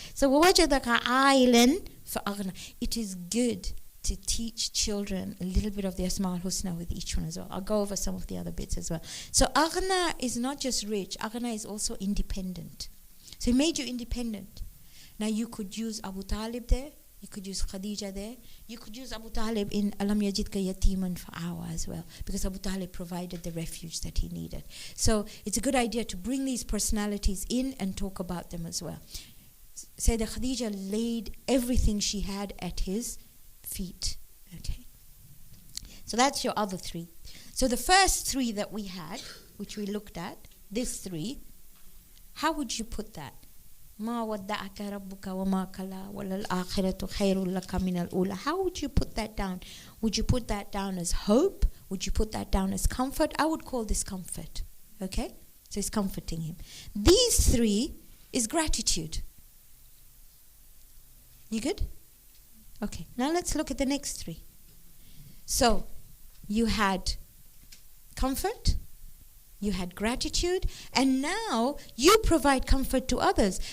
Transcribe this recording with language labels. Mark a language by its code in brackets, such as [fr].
[ar] So وَوَجَدَكَ عَائِلًا فَأَغْنَى. [en] It is good to teach children a little bit of the Asmaul Husna with each one as well. I'll go over some of the other bits as well. So Aghna is not just rich. Aghna is also independent. So he made you independent. Now you could use Abu Talib there. You could use Khadija there. You could use Abu Talib in Alam Yajidka Yatiman Fa'awa as well, because Abu Talib provided the refuge that he needed. So it's a good idea to bring these personalities in and talk about them as well. Sayyidah Khadija laid everything she had at his feet. Okay. So that's your other 3. So the first 3 that we had, which we looked at, this 3, how would you put that? [ar] ما ودعك ربك وما كلا وللآخرة خير لك من الأولى. [en] How would you put that down? Would you put that down as hope? Would you put that down as comfort? I would call this comfort. Okay? So it's comforting him. These 3 is gratitude. You good? Okay. Now let's look at the next 3. So you had comfort, you had gratitude, and now you provide comfort to others.